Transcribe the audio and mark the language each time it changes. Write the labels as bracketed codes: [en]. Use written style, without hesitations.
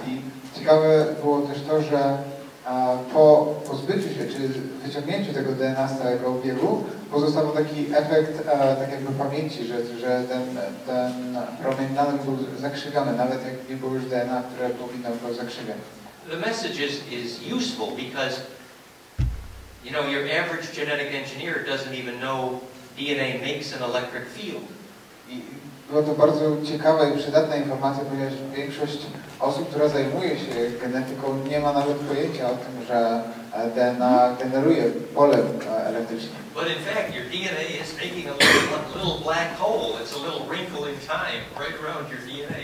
[pl] I ciekawe było też to, że po pozbyciu się, czy wyciągnięciu tego DNA z całego obiegu, pozostawał taki efekt tak jakby pamięci, że ten promień nadal był zakrzywiony, nawet jak nie było już DNA, które powinno go zakrzywiać. [en] The message is useful because, you know, your average genetic engineer doesn't even know DNA makes an electric field. [pl] I była to bardzo ciekawa i przydatna informacja, ponieważ większość osób, która zajmuje się genetyką, nie ma nawet pojęcia o tym, że DNA generuje pole elektryczne. [en] But in fact, your DNA is making a little black hole. It's a little wrinkle in time right around your DNA.